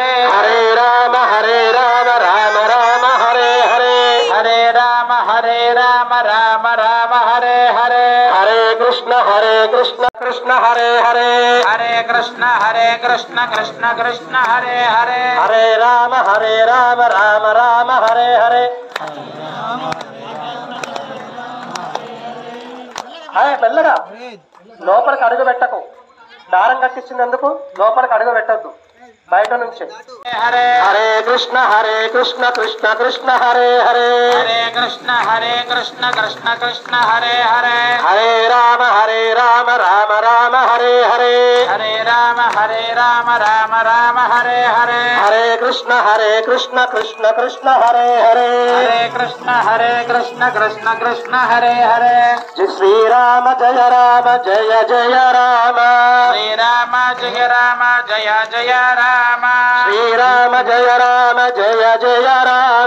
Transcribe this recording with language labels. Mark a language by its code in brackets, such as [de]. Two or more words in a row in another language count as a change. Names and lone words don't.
[sa] हरे राम राम राम हरे हरे हरे राम राम राम हरे हरे हरे कृष्ण कृष्ण हरे हरे हरे कृष्ण कृष्ण कृष्ण हरे हरे हरे राम राम राम हरे हरे [te] మెల్లగా లోపలికి అడుగు పెట్టకు దారం కట్టించినందుకు లోపలికి అడుగు పెట్టద్దు బయట నుంచి [sa] హరే కృష్ణ కృష్ణ కృష్ణ హరే హరే హరే కృష్ణ కృష్ణ కృష్ణ హరే హరే హరే రామ రామ రామ హరే హరే హరే రామ రామ హరే హరే హరే కృష్ణ కృష్ణ కృష్ణ హరే హరే హరే కృష్ణ కృష్ణ కృష్ణ హరే హరే శ్రీరామ జయ జయ రామ శ్రీరామ జయ రామ జయ జయ రామ శ్రీరామ జయ జయ రామ